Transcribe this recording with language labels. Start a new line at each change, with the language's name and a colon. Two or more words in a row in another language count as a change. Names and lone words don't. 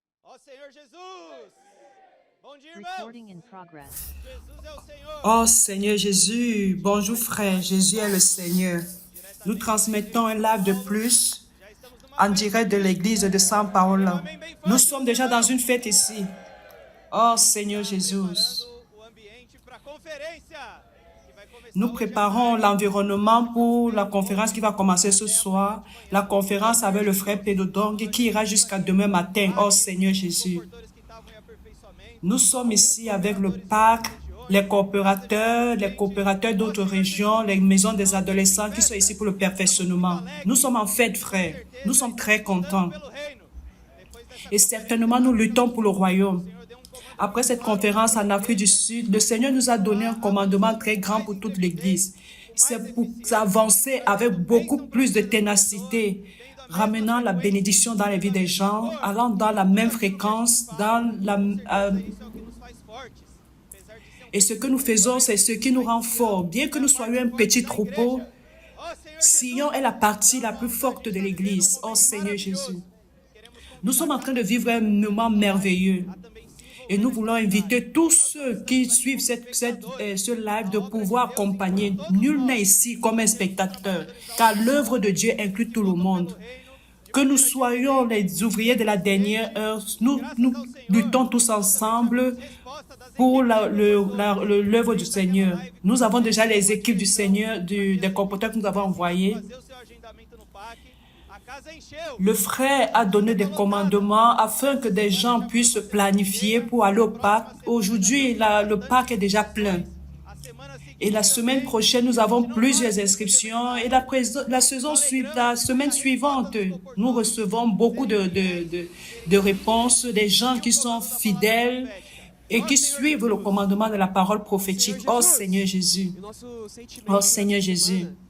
Portuguese: Ó Senhor Jesus! Bom dia,
English: Recording
Portuguese: irmãos!
English: in progress.
Portuguese: Jesus é o Senhor!
French: Oh Seigneur Jésus, bonjour frère, Jésus est le Seigneur. Nous transmettons un live de plus
Portuguese: Já estamos numa
French: en
Portuguese: festa.
French: direct de l'église de São Paulo.
Portuguese: Amém bem forte,
French: Nous sommes déjà dans une fête ici. Oh Seigneur Jésus,
Portuguese: Preparando o ambiente para a conferência que vai começar
French: nous
Portuguese: hoje à
French: préparons
Portuguese: tarde.
French: l'environnement pour la conférence qui va commencer ce soir. La conférence avec le frère Pedro Dong qui ira jusqu'à demain matin. Oh Seigneur Jésus.
Portuguese: Portadores que estavam em aperfeiçoamento.
French: Nous sommes ici avec le PAC, les coopérateurs d'autres régions, les maisons des adolescents qui sont ici pour le perfectionnement. Nous sommes en fête, frères. Nous sommes très contents.
Portuguese: Pelo reino. Depois dessa
French: Et certainement, nous luttons pour le royaume.
Portuguese: o Senhor deu comando
French: Après cette conférence en Afrique du Sud, le Seigneur nous a donné un commandement très grand pour toute l'Église. C'est pour avancer avec beaucoup plus de ténacité, ramenant la bénédiction dans les vies des gens, allant dans la même fréquence, dans la,
Portuguese: isso é o que nos faz fortes. Apesar de ser
French: et ce que nous faisons, c'est ce qui nous rend forts. Bien que nous soyons un petit troupeau,
Portuguese: Ó Senhor
French: Sion est la partie la plus forte de l'Église. Oh Seigneur Jésus, nous sommes en train de vivre un moment merveilleux.
Portuguese: também símbolo
French: Et nous voulons inviter tous ceux qui suivent ce live de pouvoir accompagner. Nul n'est ici comme un spectateur, car l'œuvre de Dieu inclut tout le monde. Que nous soyons les ouvriers de la dernière heure, nous luttons tous ensemble
Portuguese: resposta das
French: pour l'œuvre du Seigneur. Nous avons déjà les équipes du Seigneur, des comporteurs que nous avons envoyés.
Portuguese: fazer o seu agendamento no PAC. A casa encheu.
French: Le frère a donné des commandements afin que des gens puissent se planifier pour aller au parc. Aujourd'hui, le parc est déjà plein.
Portuguese: A semana seguinte
French: Et la semaine prochaine, nous avons plusieurs inscriptions. Et la semaine suivante, nous recevons beaucoup de réponses des gens qui sont fidèles et qui suivent le commandement de la parole prophétique. Oh Seigneur Jésus, oh Seigneur Jésus.